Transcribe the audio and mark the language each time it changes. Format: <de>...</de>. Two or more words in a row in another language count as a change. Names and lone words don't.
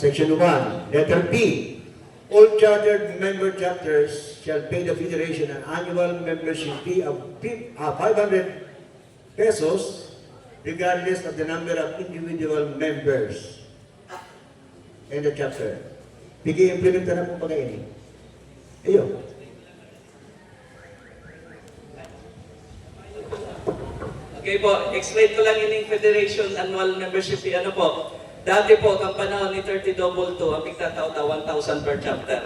<en>Section 1. Letter B. All chartered member chapters shall pay the Federation an annual membership fee of 500 pesos regardless of the number of individual members in the chapter.</en> <bik>Pigi-implementa na po pag-ini. Ayun. Okay po, explain ko lang ining</bik> <en>Federation annual membership fee.</en> <bik>Ano po? Dati po, ang panahon ni 3022, ang pigtatao-ta 1,000</bik> <en>per chapter.</en>